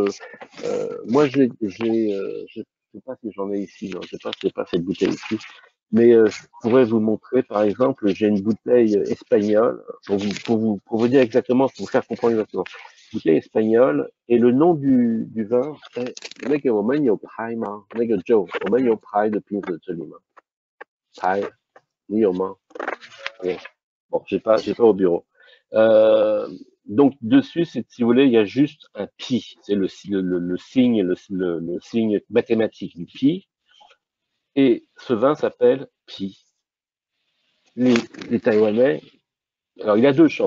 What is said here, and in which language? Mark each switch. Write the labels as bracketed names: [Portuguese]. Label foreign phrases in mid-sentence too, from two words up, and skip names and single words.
[French] Moi, je sais pas si j'en ai ici, non, je sais pas cette bouteille ici, mais je pourrais vous montrer, par exemple, j'ai une bouteille espagnole pour vous dire exactement, pour vous faire comprendre exactement. Bouteille espagnole et le nom du vin, c'est [Chinese] 那个我们有拍吗？那个 Joe， 我们有拍的瓶子这里吗？拍，你有吗？ [French] Bon, j'ai pas au bureau. Donc dessus, si vous voulez, il y a juste un pi, c'est le signe, le signe mathématique du pi. Et ce vin s'appelle pi. Les Taïwanais, alors il a deux chances.